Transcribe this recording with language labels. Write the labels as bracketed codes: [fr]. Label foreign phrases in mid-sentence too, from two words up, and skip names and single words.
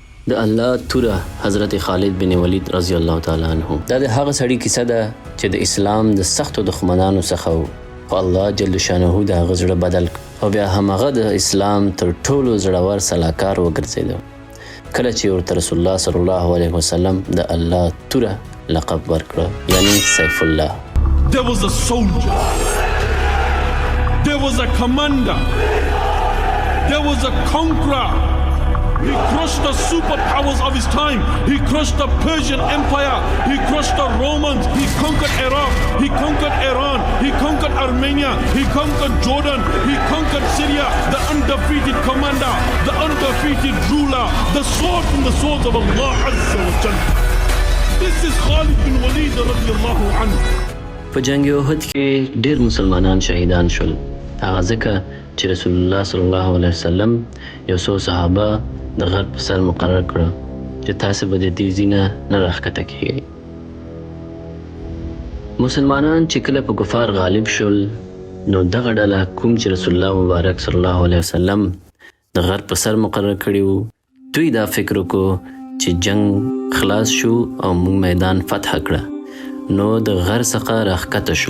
[ps] د الله توره حضرت خالد بن ولید [ar] رضی الله تعالی عنہ [ps] دا د هغه سړي کیسه ده چې د اسلام د سختو دښمنانو څخه و، خو [ar] الله جل شانه [ps] د هغه زړه بدل او بیا همغه د اسلام تر ټولو زړور سلاکار وګرځېد کله چې ورته [ar] رسول الله صلی الله علیه وسلم [ps] د الله توره لقب ورکړ، یعنی [ar] سیف الله. [en] There was a soldier, there was a commander, there was a conqueror. He crushed the superpowers of his time. He crushed the Persian Empire. He crushed the Romans. He conquered Iraq. He conquered Iran. He conquered Armenia. He conquered Jordan. He conquered Syria. The undefeated commander, the undefeated ruler, the sword from the swords of [ar] الله عز وجل. [en] This is Khalid bin Walid [ar] رضي الله عنه. [ps] په جنگ احد کې ډېر مسلمانان شهیدان شول، هغه ځکه چې [ar] رسول الله صلی الله علیه وسلم [ps] یو څو صحابه د غر په سر مقرر کړه چې تاسې به د دې ځینه نه راښکته کیږئ. مسلمانان چې کله په کفار غالب شول نو دغه ډله کوم چې [ar] رسول الله [ps] مبارک [ar] صلی الله علیه وسلم [ps] د غر په سر مقرر کړي وو، دوی دا فکر وکړو چې جنگ خلاص شو او موږ میدان فتح کړه، نو د غر څخه راښکته شول.